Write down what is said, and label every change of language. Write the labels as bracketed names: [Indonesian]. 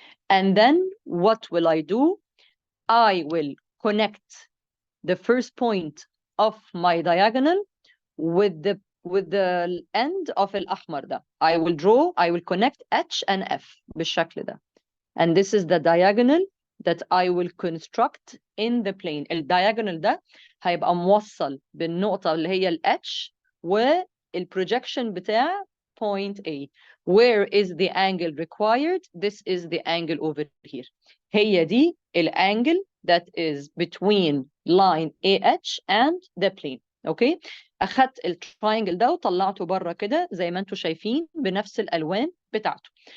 [English] And then what will I do? I will connect the first point of my diagonal with the end of [Arabic] الأحمر ده. [English] I will connect H and F [Arabic] بالشكل ده. [English] And this is the diagonal that I will construct in the plane. [Arabic] الdiagonal ده هيبقى موصل بالنقطة اللي هي ال H والprojection بتاع point A. [English] Where is the angle required? This is the angle over here. [Arabic] هي دي [English] الangle that is between line AH and the plane. [Arabic] Okay. أخدت التراينجل ده وطلعته بره كده زي ما انتم شايفين بنفس الألوان بتاعته.